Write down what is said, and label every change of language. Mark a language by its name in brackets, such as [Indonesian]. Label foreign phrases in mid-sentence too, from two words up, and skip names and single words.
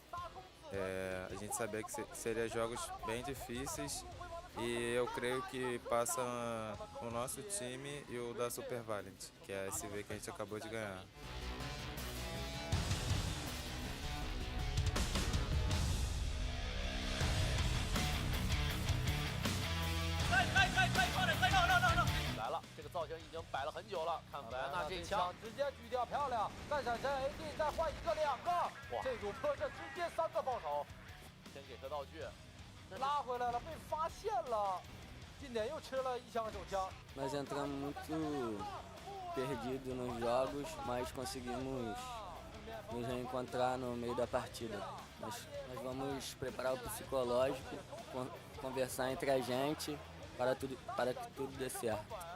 [Portuguese] A gente sabia que seriam jogos bem difíceis e eu creio que passa o nosso time e o da Super Valiant, que é a SV que a gente acabou de ganhar. no！ [Chinese] 来了，这个造型已经摆了很久了，看莱安娜这枪直接狙掉，漂亮！干闪身 AD 再换1个2个，哇！这组破阵直接3个爆手，先给他道具，拉回来了，被发现了，近点又吃了1枪手枪。 [Portuguese] Nós entramos muito perdidos nos jogos, mas conseguimos nos reencontrar no meio da partida. Nós vamos preparar o psicológico, conversar entre a gente para que tudo dê certo.